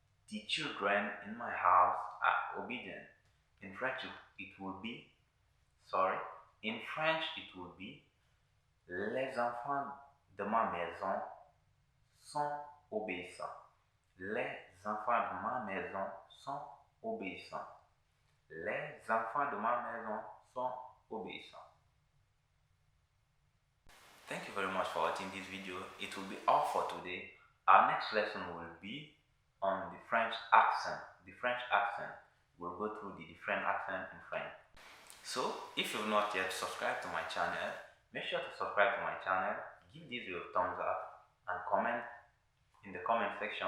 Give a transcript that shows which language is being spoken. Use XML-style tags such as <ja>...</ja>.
<en>The children in my house are obedient. In French it will be, in French it will be,</en> <fr>les enfants de ma maison sont obéissants. Les enfants de ma maison sont obéissants. Les enfants de ma maison sont obéissants.</fr> <en>Thank you very much for watching this video. It will be all for today. Our next lesson will be on the French accent. The French accent. We'll go through the different accents in French. So, if you've not yet subscribed to my channel, make sure to subscribe to my channel, give this video a thumbs up, and comment in the comment section.</en>